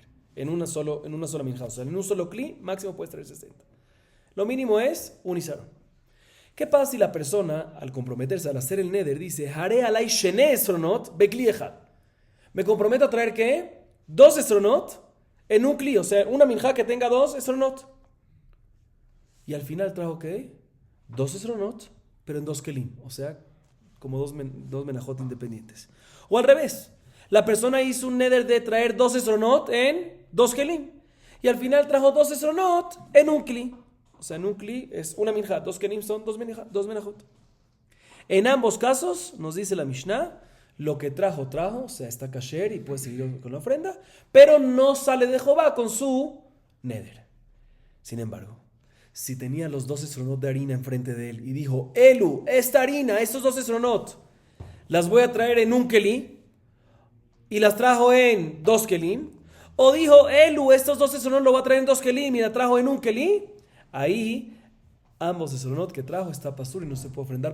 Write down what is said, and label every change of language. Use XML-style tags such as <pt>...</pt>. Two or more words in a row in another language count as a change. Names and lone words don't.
<es>En una sola minjá. O sea, en un solo kli, máximo puedes tener 60. Lo mínimo es un isarón. ¿Qué pasa si la persona, al comprometerse, al hacer el neder, dice,</es> <he>הרי עלי שני עשרונות בכלי אחד?</he> <es>Me comprometo a traer ¿qué? 2 esronot en un kli. O sea, una minjá que tenga 2 esronot. Y al final trajo ¿qué? 2 esronot, pero en 2 kelim. O sea, como dos menajot independientes. O al revés. La persona hizo un neder de traer 2 esronot en 2 kelim. Y al final trajo 2 esronot en un kli. O sea, en un kli es una minjat. 2 kelim son 2 menajot. En ambos casos, nos dice la Mishnah, lo que trajo, o sea, está kasher y puede seguir con la ofrenda, pero no sale de Jehová con su neder. Sin embargo, si tenía los 2 esronot de harina enfrente de él y dijo, Elu, esta harina, estos 2 esronot, las voy a traer en un keli, y las trajo en 2 kelim, o dijo, Elu, estos 2 esronot lo va a traer en 2 kelim y la trajo en un keli, ahí ambos esronot que trajo está pasur y no se puede ofrendar.</es>